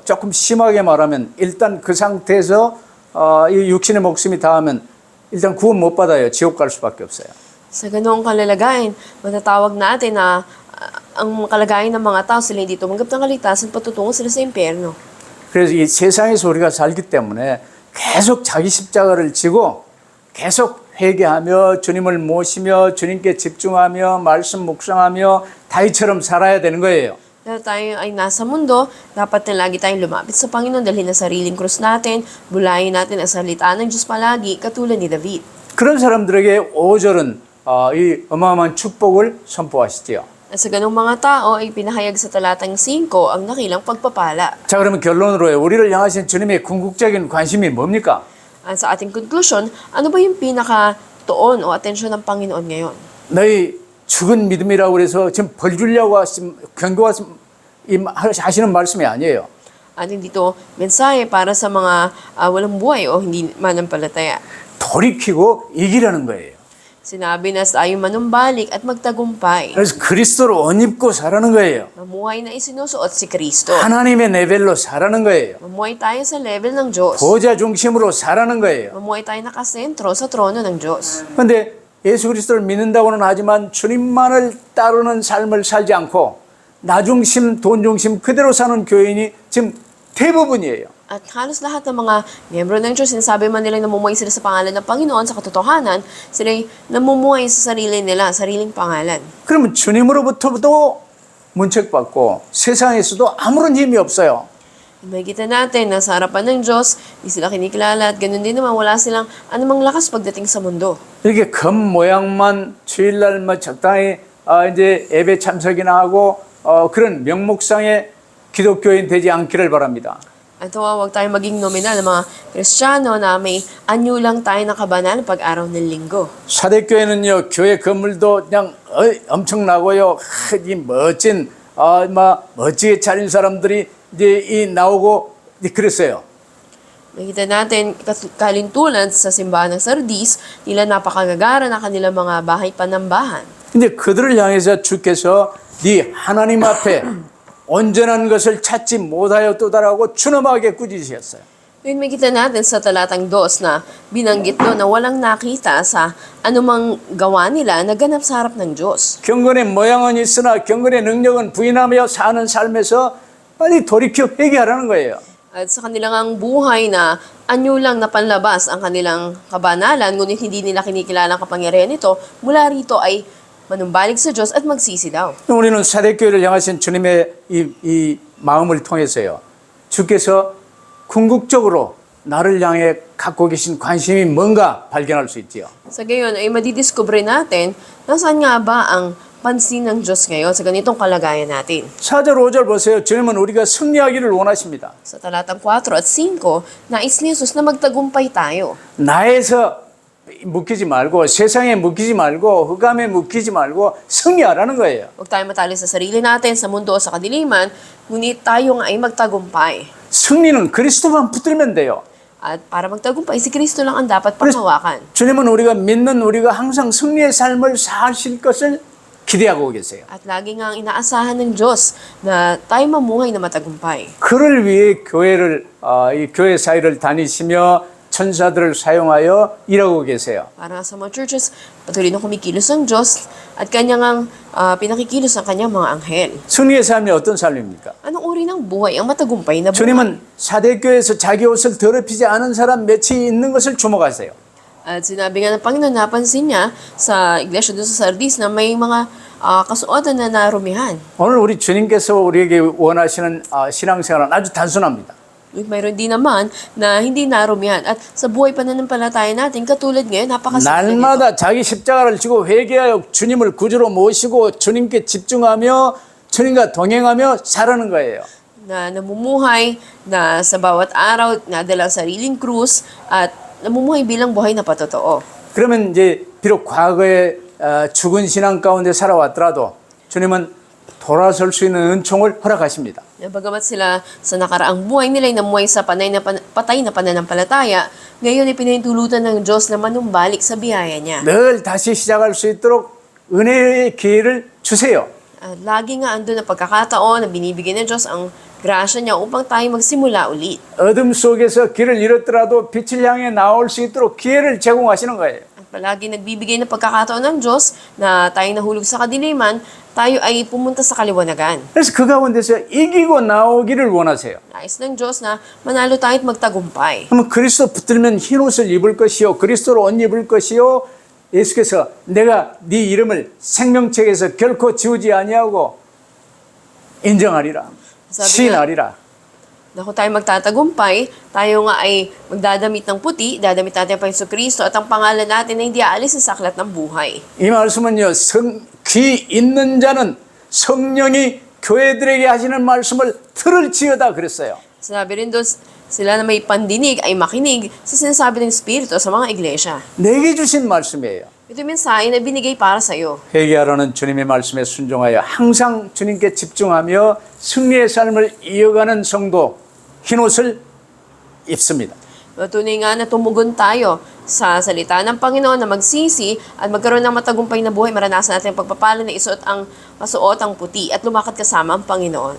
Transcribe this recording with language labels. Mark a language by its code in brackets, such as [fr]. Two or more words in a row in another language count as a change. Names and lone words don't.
[ko] 조금 심하게 말하면 일단 그 상태에서 이 육신의 목숨이 닿으면 일단 구원 못 받아요. 지옥 갈 수밖에 없어요. [tl] Sa ganoong kalalagayan, matatawag natin na ang kalagayan ng mga tao sila hindi tumanggap ng kaligtasan, patutungo sila sa impyerno. [ko] 그래서 이 세상에서 우리가 살기 때문에 계속 자기 십자가를 지고 계속 회개하며 주님을 모시며 주님께 집중하며 말씀 묵상하며 다윗처럼 살아야 되는 거예요. [tl] Dahil tayo ay nasa mundo, dapat na lagi tayong lumapit sa Panginoon, dalhin ang sariling krus natin, bulayin natin ang salita ng Diyos palagi, katulad ni David. [ko] 그런 사람들에게 5절은 이 어마어마한 축복을 선포하시지요. [tl] At sa ganong mga tao ay pinahayag sa talatang 5 ang nakilang pagpapala. [ko] 자, 그러면 결론으로요. 우리를 향하신 주님의 궁극적인 관심이 뭡니까? [tl] At sa ating conclusion, ano ba yung pinaka-tuon o atensyon ng Panginoon ngayon? [ko] 너희 죽은 믿음이라고 그래서 지금 벌 주려고 하시는 말씀이 아니에요. [tl] At hindi to mensahe para sa mga walang buhay o hindi manampalataya. [ko] 돌이키고 이기라는 거예요. [tl] Sinabi na tayo manumbalik at magtagumpay. [ko] 그래서 그리스도로 옷 입고 살아는 거예요. [tl] Mamuhay na isinusuot si Kristo. [ko] 하나님의 레벨로 살아는 거예요. [tl] Mamuhay tayo sa level ng Diyos. [ko] 보좌 중심으로 살아는 거예요. [tl] Mamuhay tayo nakasentro sa trono ng Diyos. [ko] 그런데 예수 그리스도를 믿는다고는 하지만 주님만을 따르는 삶을 살지 않고 나 중심, 돈 중심 그대로 사는 교인이 지금 대부분이에요. [tl] At halos lahat ng mga miyembro ng Diyos, sinasabi man nila namumuhay sila sa pangalan ng Panginoon, sa katotohanan, sila ay namumuhay sa sarili nila, sariling pangalan. [ko] 그러면 주님으로부터도 문책받고 세상에서도 아무런 힘이 없어요. [tl] Makikita natin na sa harapan ng Diyos, di sila kinikilala at ganun din naman wala silang anumang lakas pagdating sa mundo. [ko] 이렇게 겉 모양만 주일날 뭐 적당히 이제 예배 참석이나 하고 그런 명목상의 기독교인 되지 않기를 바랍니다. [tl] At huwag tayo maging nominal ng mga Kristiyano na may anyo lang tayo nakabanal pag-araw ng linggo. [ko] 사대교회는요 교회 건물도 그냥 엄청나고요 이 멋진 멋지게 차린 사람들이 이제 나오고 그랬어요. [tl] Makita natin kalintulan sa simbahan ng Sardis, nila napakagagara na kanilang mga bahay panambahan. [ko] 근데 그들을 향해서 주께서 네 하나님 앞에 온전한 것을 찾지 못하였도다라고 추nom하게 꾸짖으셨어요. [tl] Ngayon makita natin sa talatang 2 na binanggit doon na walang nakita sa anumang gawa nila na ganap sa harap ng Diyos. [ko] 경건의 모양은 있으나 경건의 능력은 부인하며 사는 삶에서 빨리 돌이켜 회개하라는 거예요. [tl] At sa kanilang buhay na anyo lang na panlabas ang kanilang kabanalan, ngunit hindi nila kinikilala ang kapangyarihan nito, mula rito ay manumbalik sa Diyos at magsisi daw. [ko] 우리는 사대교회를 향하신 주님의 이 마음을 통해서요. 주께서 궁극적으로 나를 향해 갖고 계신 관심이 뭔가 발견할 수 있지요. [tl] Sa gayon ay madidiskubre natin nasaan nga ba ang pansin ng Diyos ngayon sa ganitong kalagayan natin. [ko] 4절 5절 보세요. 주님은 우리가 승리하기를 원하십니다. [tl] Sa talatang 4 at 5, nais ni Jesus na magtagumpay tayo. [ko] 나에서 묶이지 말고 세상에 묶이지 말고 흑암에 묶이지 말고 승리하라는 거예요. [tl] Huwag tayo matali sa sarili natin, sa mundo o sa kadiliman, ngunit tayo nga ay magtagumpay. [ko] 승리는 그리스도만 붙들면 돼요. [tl] At para magtagumpay, si Kristo lang ang dapat panghawakan. [ko] 주님은 우리가 믿는 우리가 항상 승리의 삶을 사실 것을 기대하고 계세요. [tl] At lagi nga ang inaasahan ng Diyos na tayo mamuhay na matagumpay. [ko] 그를 위해 이 교회 사이를 다니시며 천사들을 사용하여 일하고 계세요. [tl] Para sa mga churches, patuloy na kumikilos ang Diyos at kanyang ang pinakikilos ang kanyang mga anghel. [ko] 승리의 삶이 어떤 삶입니까? [tl] Anong uri ng buhay ang matagumpay na buhay? [ko] 주님은 사대교회에서 자기 옷을 더럽히지 않은 사람 몇이 있는 것을 주목하세요. [tl] At sinabi nga ng Panginoon, napansin niya sa iglesia doon sa Sardis na may mga kasuotan na narumihan. [ko] 오늘 우리 주님께서 우리에게 원하시는 신앙생활은 아주 단순합니다. [tl] Mayroon din naman na hindi narumihan. At sa buhay pananampalataya natin, katulad ngayon, napakasimple nito. [ko] 날마다 자기 십자가를 지고 회개하여 주님을 구주로 모시고 주님께 집중하며 주님과 동행하며 살아는 거예요. [tl] Na namumuhay, na sa bawat araw, nadala ang sariling krus, at namumuhay bilang buhay na patotoo. [ko] 그러면 이제 비록 과거에 죽은 신앙 가운데 살아왔더라도 주님은 돌아설 수 있는 은총을 허락하십니다. [tl] Bagamat sila sa nakaraang buhay nila ay namuhay sa patay na pananampalataya, ngayon ay pinahintulutan ng Diyos na manumbalik sa biyaya niya. [ko] 늘 다시 시작할 수 있도록 은혜의 기회를 주세요. [tl] At lagi nga andun ang pagkakataon na binibigyan ng Diyos ang grasya niya upang tayo magsimula ulit. [ko] 어둠 속에서 길을 잃었더라도 빛을 향해 나올 수 있도록 기회를 제공하시는 거예요. [tl] At palagi nagbibigay ng pagkakataon ng Diyos na tayo nahulog sa kadiliman, tayo ay pumunta sa kaliwanagan. [ko] 그래서 그 가운데서 이기고 나오기를 원하세요. [tl] Nais ng Diyos na manalo tayo at magtagumpay. [ko] 그러면 그리스도 붙들면 흰 옷을 입을 것이요 그리스도로 옷 입을 것이요 예수께서 내가 네 이름을 생명책에서 결코 지우지 아니하고 인정하리라 시인하리라. [tl] Na kung tayo magtatagumpay, tayo nga ay magdadamit ng puti, dadamit natin ang Panginoon Kristo at ang pangalan natin ay hindi aalis sa saklat ng buhay. [ko] 이 말씀은요 귀 있는 자는 성령이 교회들에게 하시는 말씀을 들을지어다 그랬어요. [tl] Sinabi rin doon, sila na may pandinig ay makinig sa sinasabi ng Espiritu sa mga iglesia. [ko] 내게 주신 말씀이에요. [tl] Ito yung mensahe na binigay para sa iyo. [ko] 회개하라는 주님의 말씀에 순종하여 항상 주님께 집중하며 승리의 삶을 이어가는 성도 흰옷을 입습니다. [tl] Tunay nga na tumugon tayo sa salita ng Panginoon na magsisi at magkaroon ng matagumpay na buhay. Maranasan natin ang pagpapala na masuot ang puti at lumakad kasama ang Panginoon.